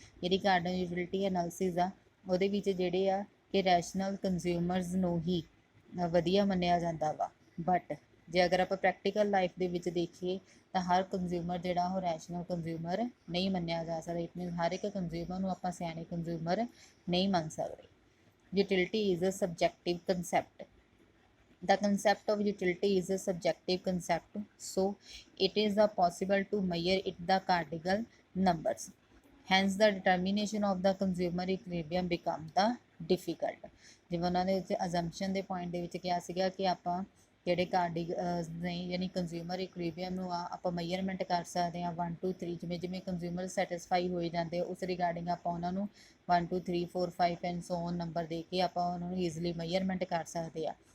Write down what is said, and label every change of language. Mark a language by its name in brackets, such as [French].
[Punjabi] ਜਿਹੜੀ ਕਾਰਡਨਲ utility analysis ਆ ਉਹਦੇ ਵਿੱਚ ਜਿਹੜੇ ਆ ਕਿ ਰੈਸ਼ਨਲ ਕੰਜ਼ਿਊਮਰਸ ਨੂੰ ਹੀ ਵਧੀਆ ਮੰਨਿਆ ਜਾਂਦਾ ਵਾ. ਬਟ ਜੇ ਅਗਰ ਆਪਾਂ ਪ੍ਰੈਕਟੀਕਲ ਲਾਈਫ ਦੇ ਵਿੱਚ ਦੇਖੀਏ ਤਾਂ ਹਰ ਕੰਜ਼ਿਊਮਰ ਜਿਹੜਾ ਉਹ ਰੈਸ਼ਨਲ ਕੰਜ਼ਿਊਮਰ ਨਹੀਂ ਮੰਨਿਆ ਜਾ ਸਕਦਾ. [English] it means [Punjabi] ਹਰ ਇੱਕ ਕੰਜ਼ਿਊਮਰ ਨੂੰ ਆਪਾਂ ਸਿਆਣੇ ਕੰਜ਼ਿਊਮਰ ਨਹੀਂ ਮੰਨ ਸਕਦੇ. [English] Utility is a subjective concept. The concept of utility is a subjective concept, so it is possible to measure it the cardinal numbers. Hence the determination of the consumer equilibrium become the difficult. [Punjabi] ਜਿਵੇਂ ਉਹਨਾਂ ਦੇ ਵਿੱਚ ਅਜ਼ੰਪਸ਼ਨ ਦੇ point ਦੇ ਵਿੱਚ ਕਿਹਾ ਸੀਗਾ ਕਿ ਆਪਾਂ ਜਿਹੜੇ ਨੇ ਯਾਨੀ ਕੰਜ਼ਿਊਮਰ ਇਕੁਇਲੀਬਰੀਅਮ ਨੂੰ ਆਪਾਂ ਮੈਜ਼ਰਮੈਂਟ ਕਰ ਸਕਦੇ ਹਾਂ 1 2 3 ਜਿਵੇਂ ਜਿਵੇਂ ਕੰਜ਼ਿਊਮਰ ਸੈਟਿਸਫਾਈ ਹੋਏ ਜਾਂਦੇ ਉਸ ਰਿਗਾਰਡਿੰਗ ਆਪਾਂ ਉਹਨਾਂ ਨੂੰ 1 2 3 4 5 [English] and so on [Punjabi] ਨੰਬਰ ਦੇ ਕੇ ਆਪਾਂ ਉਹਨਾਂ ਨੂੰ ਈਜ਼ੀਲੀ ਮੈਜ਼ਰਮੈਂਟ ਕਰ ਸਕਦੇ ਹਾਂ.